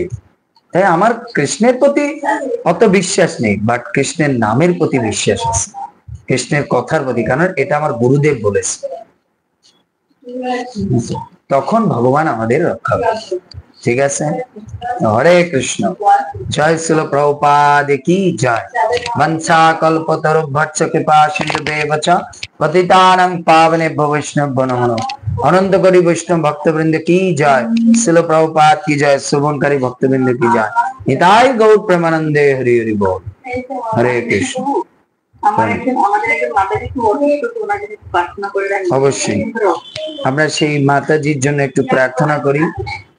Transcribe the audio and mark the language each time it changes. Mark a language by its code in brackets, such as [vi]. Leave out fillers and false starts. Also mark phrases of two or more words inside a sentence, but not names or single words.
[bn] তাই আমার কৃষ্ণের প্রতি অত বিশ্বাস নেই, বাট কৃষ্ণের নামের প্রতি বিশ্বাস আছে, কৃষ্ণের কথার প্রতি, কারণ এটা আমার গুরুদেব বলেছে। তখন ভগবান আমাদের রক্ষা করবে। ঠিক আছে, হরে কৃষ্ণ। জয় শিল প্রভুপাদ কি জয়। [sa] বংশা কল্পতরুভ্যশ্চ কৃপা সিন্ধুভ্যেব চ পতিতানাং পাবনেভ্যো বৈষ্ণবভ্যো নমো নমঃ। [bn] অনন্ত করি বৈষ্ণব ভক্তবৃন্দ কি জয়। শিল প্রভুপাদ কি জয়। শ্রবণকারী ভক্তবৃন্দ কি জয়। নিতাই গৌর প্রেমানন্দে হরি হরি বল। হরে কৃষ্ণ। অবশ্যই আমরা সেই মাতাজির জন্য একটু প্রার্থনা করি।